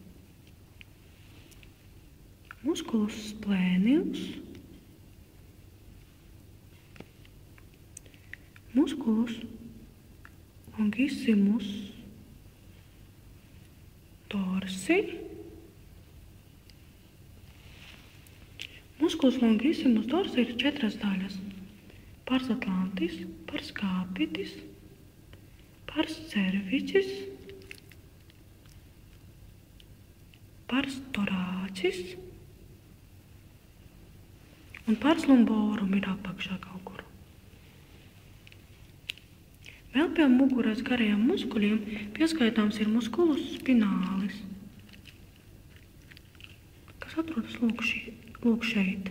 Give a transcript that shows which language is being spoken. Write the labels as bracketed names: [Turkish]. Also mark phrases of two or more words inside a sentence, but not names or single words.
[Latin] Musculus splenius, musculus longissimus dorsi, musculus longissimus dorsi [Latvian] ir 4 daļas. [Latin] Pars atlantis, pars capitis, pars cervicis, pars thoracis un pars lumborum [Latvian] ir apakšā kaut kur. Vēl pie muguras garajiem muskuļiem pieskaitāms ir [Latin] musculus spinalis, [Latvian] kas atrodas lūk šeit.